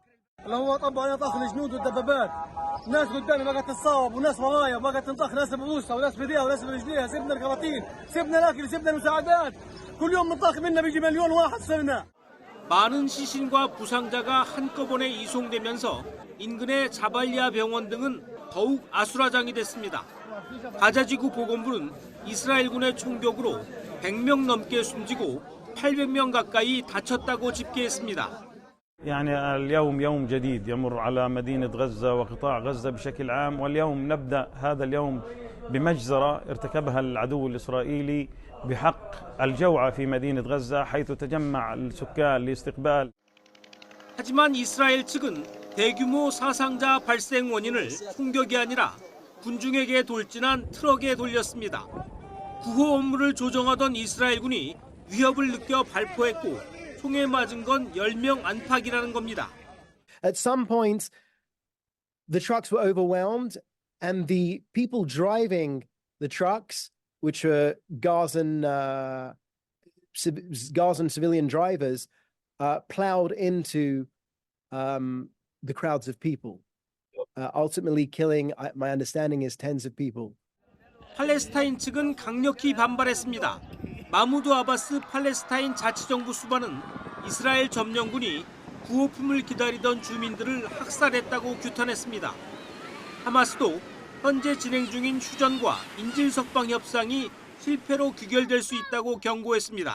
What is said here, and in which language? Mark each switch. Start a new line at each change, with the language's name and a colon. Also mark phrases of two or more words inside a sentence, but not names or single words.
Korean: 많은 시신과 부상자가 한꺼번에 이송되면서 인근의 자발리아 병원 등은 더욱 아수라장이 됐습니다. 가자지구 보건부는 이스라엘군의 총격으로 100명 넘게 숨지고 800명 가까이 다쳤다고 집계했습니다.
Arabic: يعني اليوم يوم جديد يمر على مدينة غزة وقطاع غزة بشكل عام واليوم نبدأ هذا اليوم بمجزرة ارتكبها العدو الإسرائيلي بحق الجوعة في مدينة غزة حيث تجمع السكان لاستقبال.
Korean: 하지만 이스라엘 측은 대규모 사상자 발생 원인을 총격이 아니라 군중에게 돌진한 트럭에 돌렸습니다. 구호 업무를 조정하던 이스라엘군이 위협을 느껴 발포했고 총에 맞은 건 10명 안팎이라는 겁니다.
English: At some point, the trucks were overwhelmed and the people driving the trucks, which were Gazan civilian drivers, plowed into the crowds of people, ultimately killing, my understanding is, tens of people.
Korean: 팔레스타인 측은 강력히 반발했습니다. 마무드 아바스 팔레스타인 자치정부 수반은 이스라엘 점령군이 구호품을 기다리던 주민들을 학살했다고 규탄했습니다. 하마스도 현재 진행 중인 휴전과 인질석방 협상이 실패로 귀결될 수 있다고 경고했습니다.